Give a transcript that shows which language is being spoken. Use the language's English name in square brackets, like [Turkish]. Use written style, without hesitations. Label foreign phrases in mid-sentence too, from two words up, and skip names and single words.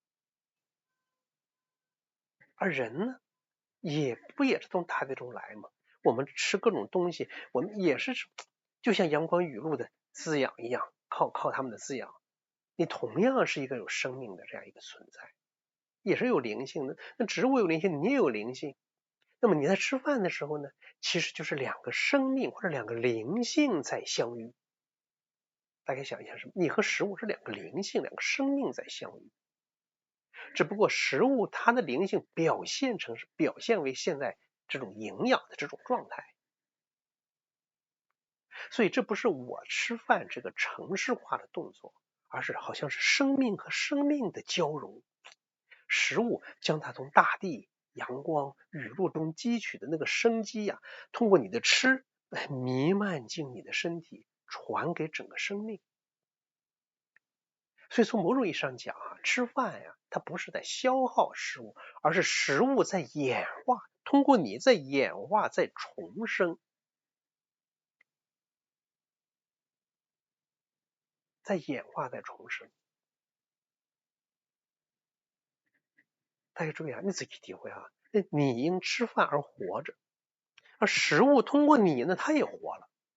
[Chinese] 而人呢，也是從大地中來嘛？我們吃各種東西，我們也是就像陽光雨露的滋養一樣，靠它們的滋養。你同樣是一個有生命的這樣一個存在，也是有靈性的。那植物有靈性，你也有靈性。那麼你在吃飯的時候呢，其實就是兩個生命或者兩個靈性在相遇。大家想一下，什麼？你和食物是兩個靈性、兩個生命在相遇。只不過食物它的靈性表現為現在這種營養的這種狀態。所以這不是我吃飯這個程式化的動作，而是好像是生命和生命的交融。食物將它從大地、陽光、雨露中汲取的那個生機呀，通過你的吃彌漫進你的身體，傳給整個生命。所以從某種意義上講啊，吃飯呀，它不是在消耗食物，而是食物在演化，通過你在演化，在重生，在演化，在重生。大家注意啊，你自己體會啊，你因吃飯而活着，而食物通過你呢，它也活了。